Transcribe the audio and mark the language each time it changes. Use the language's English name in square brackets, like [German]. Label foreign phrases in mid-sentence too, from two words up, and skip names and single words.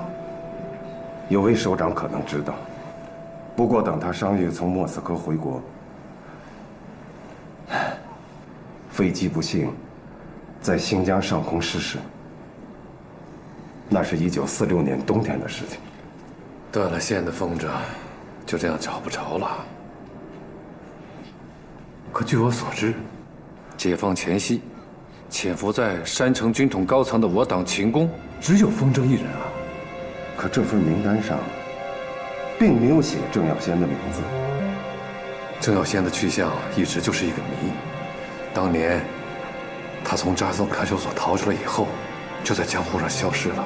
[Chinese] 有位首長可能知道，不過等他上月從莫斯科回國，飛機不幸在新疆上空失事。那是1946年冬天的事情。斷了線的風箏就這樣找不着了。可據我所知，解放前夕潛伏在山城軍統高層的我黨秦公只有風箏一人啊。可這份名單上並沒有寫鄭耀先的名字。鄭耀先的去向一直就是一個謎。當年他從扎松看守所逃出來以後，就在江湖上消失了。